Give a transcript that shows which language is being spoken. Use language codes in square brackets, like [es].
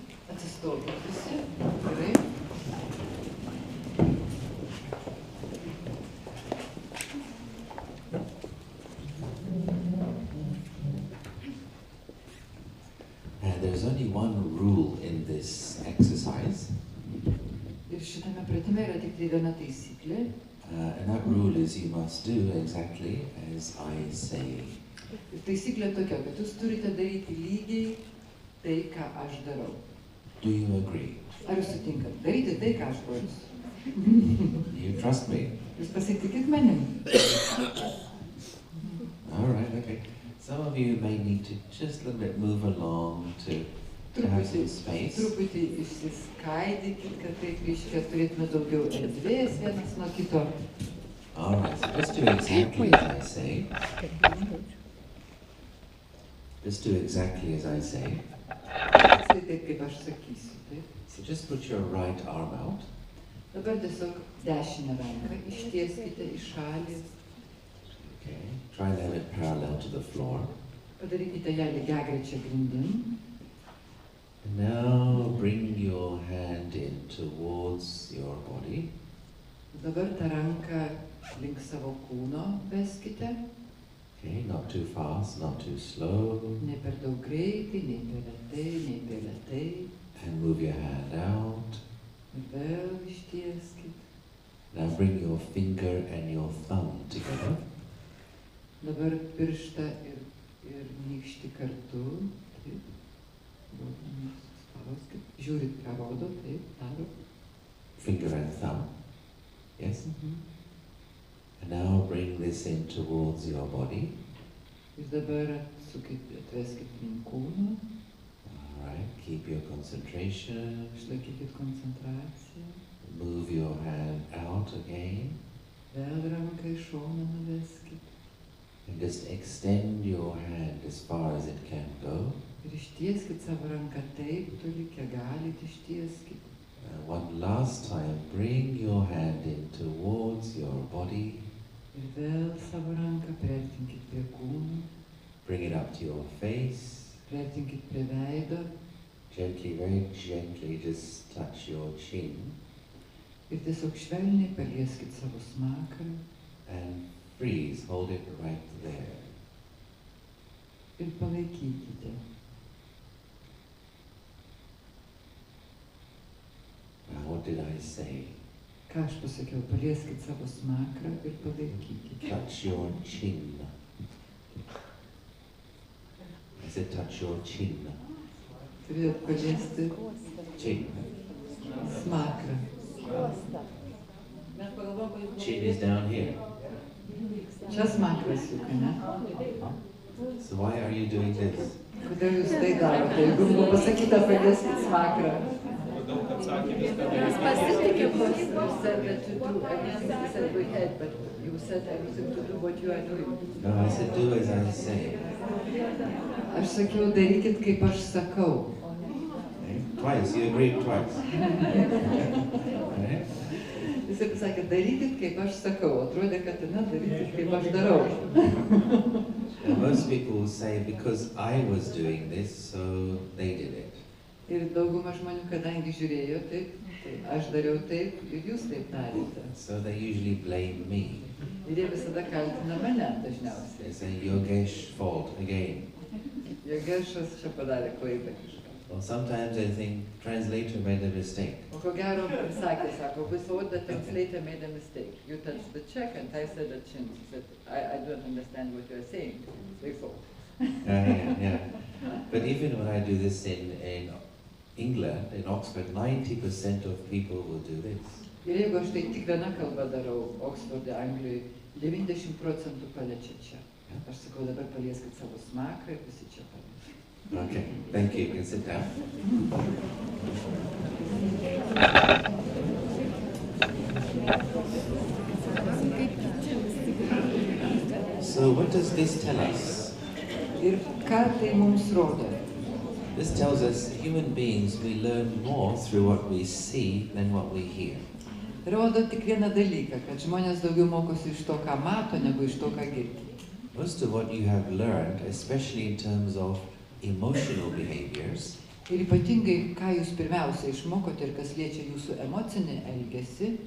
[lt] Atsistokit visi. Gerai. [en] There's only one rule in this exercise. [lt] Ir šitame pratime yra tik tai viena taisyklė. [en] And that rule is you must do exactly as I say. [lt] Ir taisyklė tokia, kad jūs turite daryti lygiai tai, ką aš darau. [en] Do you agree? [lt] Ar jūs sutinkat? Daryti tai, ką aš noriu. [en] You trust me? [lt] Jūs pasitikit manim. [en] All right, okay. Some of you may need to just a little bit move along to have some space. [lt] Truputį išsiskaidykit, kad taip reiškia turėtume daugiau erdvės vienas nuo kito. [en] All right, so just do exactly as I say. Just do exactly as I say. [lt] Tai taip, kaip aš sakysiu. Taip. [en] So just put your right arm out. [lt] Dabar tiesiog dešinę ranką ištieskite į šalį. [en] Okay. Try and have it parallel to the floor. [lt] Padarykite ją lygiagrečią grindim. [en] And now bring your hand in towards your body. [lt] Dabar tą ranką link savo kūno veskite. [en] Okay, not too fast, not too slow. [lt] Ne per daug greitai, nei per lėtai, nei per lėtai. [en] And move your hand out. [lt] Ir vėl ištieskit. [en] Now bring your finger and your thumb together. [lt] Dabar pirštą ir nykštį kartu. Taip. Spauskit. Žiūrit, ką rodo. Taip, daro. [en] Finger and thumb. Yes? And now bring this in towards your body. [lt] Ir dabar atveskit link kūno. [en] Alright, keep your concentration. [lt] Išlaikykit koncentraciją. [en] Move your hand out again. [lt] Vėl ranką į šoną nuveskit. [en] And just extend your hand as far as it can go. [lt] Ir ištieskit savo ranką taip toli, kiek galit ištieskit. [en] One last time, bring your hand in towards your body. [lt] Ir vėl savo ranką priartinkit prie kūno. [en] Bring it up to your face. [lt] Priartinkit prie veido. [en] Gently, very gently, just touch your chin. [lt] Ir tiesiog švelniai palieskit savo smakrą. [en] And freeze, hold it right there. [lt] Ir palaikykite. [en] Now, what did I say? [lt] Ką aš pasakiau? Palieskit savo smakrą ir palaikykite. [en] Touch your chin. I said touch your chin. [lt] Turėt paliesti [en] Chin. [lt] smakrą. [en] Chin is down here. [lt] Čia smakras juk, ne? [en] So why are you doing this? [lt] Kodėl jūs tai darote? Jeigu buvo pasakyta palieskit smakrą. Mes pasitikim. [en] You said that to do everything you said we had, but you said everything to do what you are doing. No, I said do as I say. [lt] Aš sakiau, darykit kaip aš sakau. [en] Okay? Twice, you agreed twice. Okay? [lt] Jisai pasakė, darykit kaip aš sakau. Atrodė, kad darykit kaip aš darau. [en] And most people say because I was doing this, so they did it. [lt] Ir dauguma žmonių, kadangi žiūrėjo taip, tai aš dariau taip ir jūs taip darėte. [en] So they usually blame me. [lt] Ir jie visada kaltina mane dažniausiai. [en] They say Yogesh fault again. [lt] Jogešas čia padarė klaidą kažką. [en] Well, sometimes I think translator made a mistake. [lt] O ko gero sakė, sako, [en] we thought the translator made a mistake. You touched the check and I said the chin. He said, I don't understand what you're saying. We thought. Yeah. But even when I do this in England, in Oxford, 90% of people will do this. [lt] Ir jeigu aš tai tik viena kalba darau, Oksforde, Anglijoje, 90% paliečia čia. Aš sakau, dabar palieskit savo smakrą ir visi čia paliečia. [en] Okay, thank you. You can sit down. So what does this tell us? [lt] Ir ką tai mums rodo? [en] This tells us human beings, we learn more through what we see than what we hear. [lt] Rodo tik vieną dalyką, kad žmonės daugiau mokosi iš to, ką mato, negu iš to, ką girdi. [en] Most of what you have learned, especially in terms of emotional behaviors, [lt] Ir ypatingai, ką jūs pirmiausia išmokote ir kas liečia jūsų emocinį elgesį,